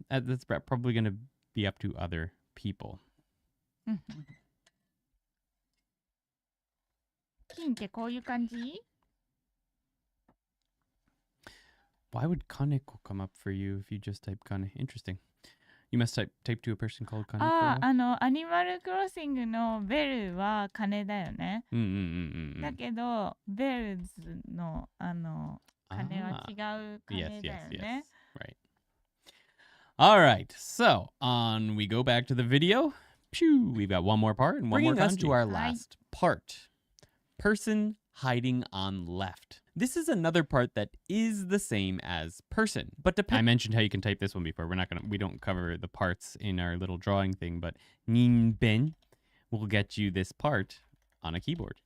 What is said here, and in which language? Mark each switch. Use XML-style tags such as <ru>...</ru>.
<en>That's probably going to be up to other people.</en> <ja>金ってこういう感じ</ja> <en>Why would Kaneko come up for you if you just type Kane? Interesting. You must type to a person called Kaneko.</en> <ja>アニマルクロッシングのベルは金だよね。だけど、ベルズの金は違う金だよね。</ja> <en>Right. All right, so on we go back to the video. Pew, we've got one more part and one more kanji. Bringing us to our last part. Person hiding on left. This is another part that is the same as person. But I mentioned how you can type this one before. We don't cover the parts in our little drawing thing, but ninben will get you this part on a keyboard.</en>